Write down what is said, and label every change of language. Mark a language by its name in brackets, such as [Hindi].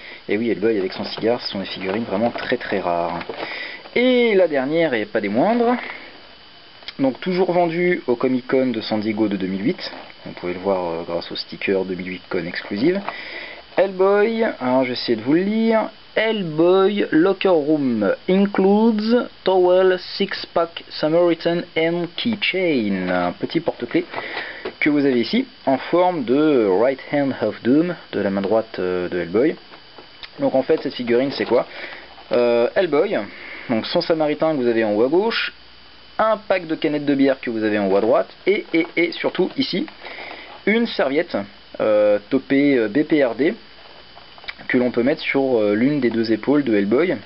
[French] Et oui, Hellboy avec son cigare, ce sont des figurines vraiment très très rares. Et la dernière, et pas des moindres, donc toujours vendue au Comic Con de San Diego de 2008. Vous pouvez le voir grâce au sticker 2008 Con Exclusive. Hellboy, alors j'essaie de vous le lire. [English] Hellboy Locker Room includes towel, six-pack Samaritan and keychain. [French] Un petit porte-clés que vous avez ici en forme de Right Hand of Doom, de la main droite de Hellboy. Donc en fait cette figurine c'est quoi? Hellboy, donc son Samaritain que vous avez en haut à gauche, un pack de canettes de bière que vous avez en haut à droite, et surtout ici une serviette topée BPRD que l'on peut mettre sur l'une des deux épaules de Hellboy.